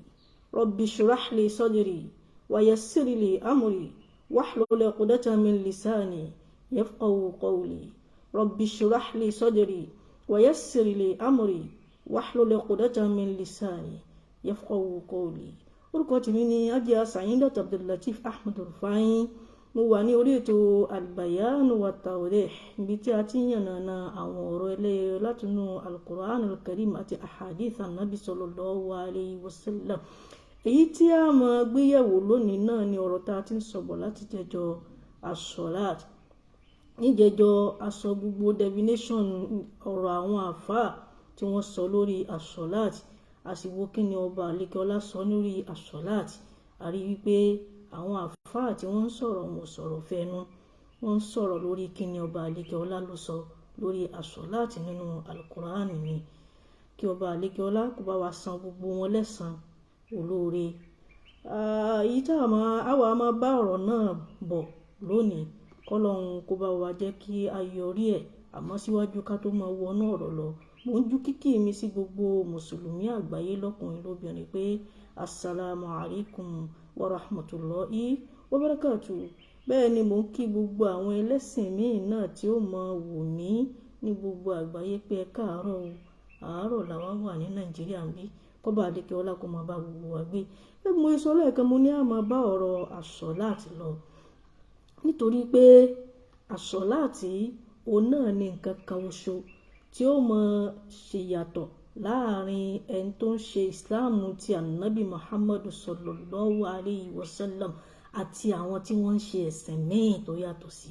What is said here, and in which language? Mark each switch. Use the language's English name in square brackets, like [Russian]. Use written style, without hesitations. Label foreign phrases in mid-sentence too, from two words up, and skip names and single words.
[Arabic] رب اشرح لي صدري ويسر لي أمري واحلل عقدة من لساني يفقهوا قولي. رب اشرح لي صدري ويسر لي أمري واحلل عقدة من لساني يفقهوا قولي. [Yoruba] orúkọ tèmi ni ajá Sayidat Abdul Lateef Ahmad Rufai. Mo wà ní orí ètò Al-Bayan wa Tawdih níbi tí a ti ń yànnàná àwọn ọ̀rọ̀ ẹlẹ́yẹ látinú Al-Qur'an Al-Karim àti [Arabic] أحاديث النبي صلى الله عليه وسلم. [Yoruba] Èyí tí a máa gbéyẹ̀wò lónìí náà ni ọ̀rọ̀ tá a ti ń sọ̀bọ̀ láti jẹjọ as-Salat. Níjẹjọ a sọ gbogbo definition ọ̀rọ̀ àwọn àfáà tí wọ́n sọ lórí as-Salat. Àsìwò kí ni ọba àlékọ́lá sọ lórí as-Salat. A rí wípé àwọn àfáà tí wọ́n ń sọ̀rọ̀ wọn sọ̀rọ̀ fẹ́nu, wọ́n ń sọ̀rọ̀ lórí kí ni ọba àlékọ́lá ló sọ lórí as-Salat nínú Al-Qur'an ni. Kí ọba àlékọ́lá kó bá wa san gbogbo wọn lẹ́san olóore. Èyí tá a máa bá ọ̀rọ̀ náà bọ̀ lónìí, kọ́lọ́hun kó bá wa jẹ́ kí a yọrí ẹ̀. Àmọ́ síwájú ká tó máa wọnú ọ̀rọ̀ lọ, mo ń jú kíkí mi sí gbogbo mùsùlùmí àgbáyé lọ́kùnrin lóbìnrin pé [Arabic] السلام عليكم ورحمة الله وبركاته. [Yoruba] Bẹ́ẹ̀ ni mo ń kí gbogbo àwọn ẹlẹ́sìn míì náà tí ó máa wò mí ní gbogbo àgbáyé pé ẹ káàárọ̀ o. Àárọ̀ làwa wà ní Nàìjíríà ń bí, kọ́ba àdékẹ́ọlá kó máa bá gbogbo wa gbé. Bí mo sọ lẹ́ẹ̀kan, mo ní a máa bá ọ̀rọ̀ as-Salat lọ, nítorí pé as-Salat òun náà ni nǹkan kan oṣù tí ó máa ṣe yàtọ̀ láàrin ẹni tó ń ṣe ìsìláàmù ti ànábì Muhammadu [Arabic] صلى الله عليه وسلم [Yoruba] àti àwọn tí wọ́n ń ṣe ẹ̀sìn míì tó yàtọ̀ sí.